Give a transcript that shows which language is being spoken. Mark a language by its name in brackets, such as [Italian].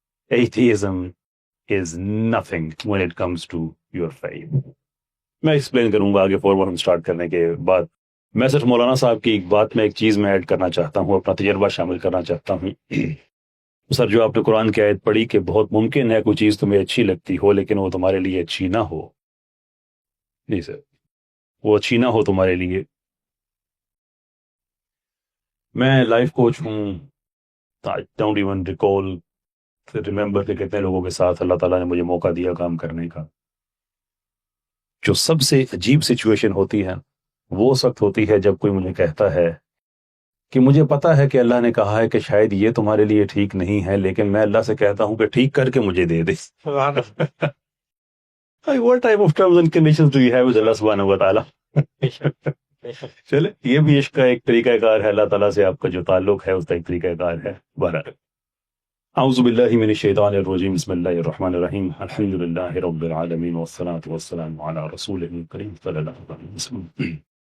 [English] Atheism is nothing when it comes to your faith. [Urdu] میں explain کروں گا آگے forward ہم اسٹارٹ کرنے کے بعد. میں صرف مولانا صاحب کی ایک بات میں ایک چیز میں ایڈ کرنا چاہتا ہوں، اپنا تجربہ شامل کرنا چاہتا ہوں. سر، جو آپ نے قرآن کی آیت پڑھی کہ بہت ممکن ہے کوئی چیز تمہیں اچھی لگتی ہو لیکن وہ تمہارے لیے اچھی نہ ہو. جی سر، وہ اچھی نہ ہو تمہارے لیے. میں لائف کوچ ہوں. [English] don't even remember [Urdu] کہ کتنے لوگوں کے ساتھ اللہ تعالیٰ نے مجھے موقع دیا کام کرنے کا. جو سب سے عجیب سچویشن ہوتی ہے وہ اس وقت ہوتی ہے جب کوئی مجھے کہتا ہے کہ مجھے پتا ہے کہ اللہ نے کہا ہے کہ شاید یہ تمہارے لیے ٹھیک نہیں ہے، لیکن میں اللہ سے کہتا ہوں کہ ٹھیک کر کے مجھے دے دے. [English] What type of terms and conditions do you have with Allah subhanahu wa ta'ala? [Urdu] چلے، یہ بھی عشق کا ایک طریقہ کار ہے، اللہ تعالیٰ سے آپ کا جو تعلق ہے اس کا ایک طریقہ کار ہے. [Arabic] بہرحال، اعوذ باللہ من الشیطان الرجیم، بسم اللہ الرحمن الرحیم، الحمد للہ رب العالمین والصلاة والسلام علی رسولہ الکریم صلی اللہ علیہ وسلم.